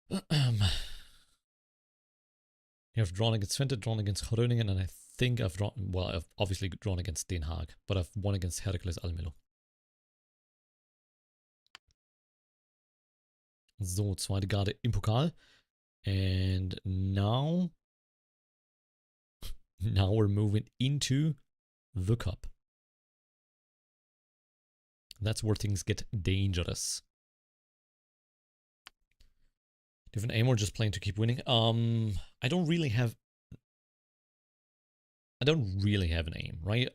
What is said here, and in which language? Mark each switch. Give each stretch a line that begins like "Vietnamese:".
English: I've drawn against Findet, drawn against Groningen, and I think I've drawn, well, I've obviously drawn against Den Haag, but I've won against Heracles Almelo.
German: So, zweite Garde im Pokal.
English: And now we're moving into the cup. That's where things get dangerous. Different aim or just playing to keep winning? I don't really have an aim, right?